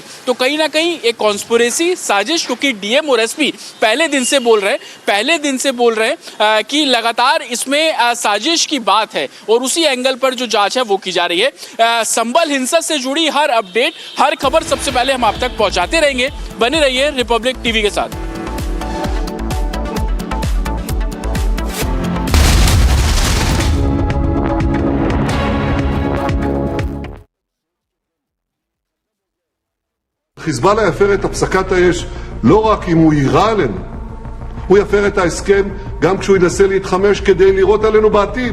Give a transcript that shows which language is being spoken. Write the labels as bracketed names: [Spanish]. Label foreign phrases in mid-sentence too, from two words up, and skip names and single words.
[Hindi] तो कहीं ना कहीं एक कॉन्स्पिरेसी साजिश, क्योंकि डीएम और एसपी पहले दिन से बोल रहे हैं कि लगातार इसमें साजिश की बात है और उसी एंगल पर जो जांच है वो की जा रही है। संभल हिंसा से जुड़ी हर अपडेट, हर खबर सबसे पहले हम आप तक पहुंचाते रहेंगे। बने रहिए रिपब्लिक टीवी के साथ। [Hebrew] חיזבאללה יפר את הפסקת האש לא רק אם הוא יירה עלינו, הוא יפר את ההסכם גם כשהוא ינסה להתחמש כדי לירות עלינו בעתיד.